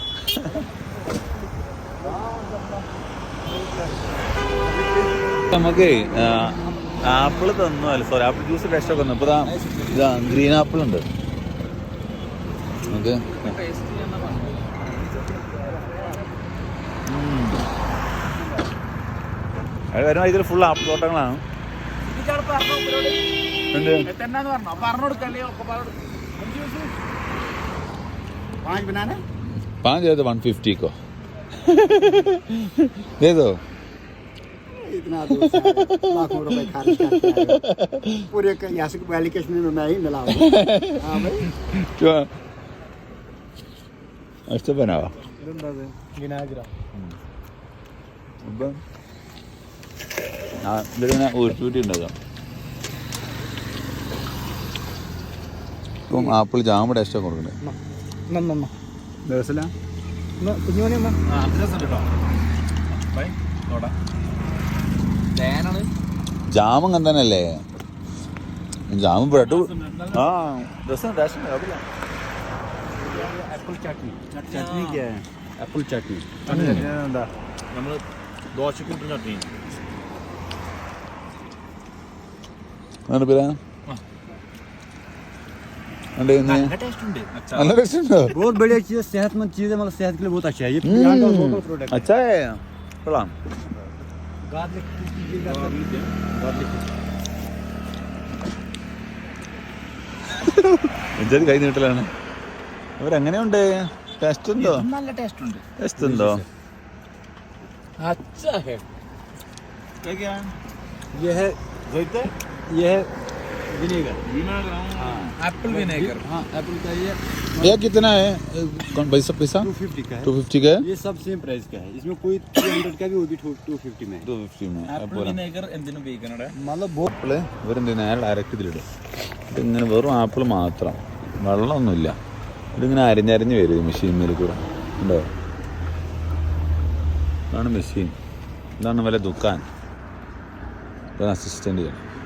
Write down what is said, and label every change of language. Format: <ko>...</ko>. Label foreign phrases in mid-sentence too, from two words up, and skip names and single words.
<ml>നമുക്ക് ആപ്പിൾ തന്നു അല്ല സോറി</ml> <en>apple juice taste</en> <ml>ഒക്കെ തന്നു ഇപ്പൊ ഇതാ</ml> <en>green apple</en> <ml>ഉണ്ട് നമുക്ക് അത് വരുമ്പോൾ ഇതിൽ</ml> <en>full apple</en> <ml>തോട്ടങ്ങളാണ്</ml> <hi>पाँच दे दो 150 को दे दो इतना लाखों रुपए खर्च करते हैं पूरे यहाँ से वैली कश्मीर में मैं ही मिला हूँ हाँ भाई क्या अच्छा बनावा അപ്പം</hi> <ml>ഇതിങ്ങനെ ഉരുട്ടിട്ടുണ്ടാകാം ഇപ്പം ആപ്പിൾ ജാമ ടേസ്റ്റൊക്കെ കൊടുക്കണ്ടേ ജാമം കണ്ടനല്ലേ ജാമും ബ്രെഡ് ആ രസം ടേസ്റ്റ് കുഴപ്പമില്ല</ml> <hi>एप्पल चटनी क्या है एप्पल चटनी</hi> <ml>എന്താ നമ്മള് ദോശക്കൂട്ടും ചട്നി അങ്ങനെ പേരാ നല്ല ടേസ്റ്റ് ഉണ്ട് നല്ല ടേസ്റ്റ് ഉണ്ടോ</ml> <hi>बहुत बढ़िया चीज़ है सेहतमंद चीज़ है मतलब सेहत के लिए बहुत अच्छा है ये यहाँ का</hi> <en>local product</en> <hi>अच्छा है കൊള്ളാം गार्लिक</hi> <ml>എന്തൊരു കൈ നീട്ടലാണ് അവരെങ്ങനെയുണ്ട് ടെസ്റ്റ് ഉണ്ടോ നല്ല ടേസ്റ്റ് ഉണ്ട് ടെസ്റ്റ് ഉണ്ടോ</ml> <hi>अच्छा है क्या ये है विनेगर</hi> <en>apple vinegar</en> <hi>हाँ एप्पल का ये कितना है पैसा 250 का है 250 का है ये सब</hi> <en>same price</en> <hi>का है इसमें कोई 300 का भी वो भी 250 में 250 में</hi> <en>apple vinegar</en> <ml>എന്തിനു ഉപയോഗിക്കണേ</ml> <hi>मतलब</hi> <ml>ആപ്പിള് ഇവരെന്ത് നേരെ ഡയറക്റ്റ് ഇതിലിടും ഇതിങ്ങനെ വെറും ആപ്പിൾ മാത്രം വെള്ളമൊന്നുമില്ല ഇതിങ്ങനെ അരിഞ്ഞരിഞ്ഞ് വരും ഈ മെഷീൻ കൂടെ ഉണ്ടോ ഇതാണ് മെഷീൻ ഇതാണ് വല്ല ദുക്കാൻ ഇതാണ് അസിസ്റ്റൻ്റ് ചെയ്യണം</ml>